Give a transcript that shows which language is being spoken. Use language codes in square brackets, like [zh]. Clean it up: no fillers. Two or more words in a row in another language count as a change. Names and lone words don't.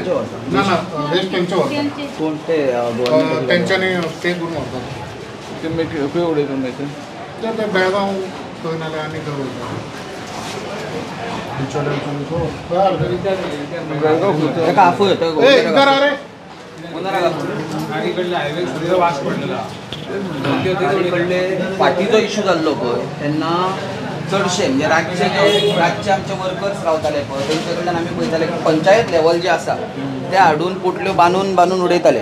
[kok] तेंचे व्हरता? ना ना वेस्ट तेंचे व्हरता. कोण ते गव्हर्मेंट तेंच्यांनी पे करून व्हरतात. ते खंय उडयता मागीर ते बेळगांव खंय नाल्यार आनी खंय वयता. ताका आफय [hi] ए इधर आ रे. [mr] गाडीकडले हायवे सगळं वास पडलेला [kok] कडले फाटीचो इश्यू जाल्लो पळय तेन्ना चडशे म्हणजे राज्य आमचे वर्कर्स रावताले पळय तेंचे कडल्यान आमी पळयताले की पंचायत लेवल जे आसा ते हाडून पोटल्यो बांदून उडयताले.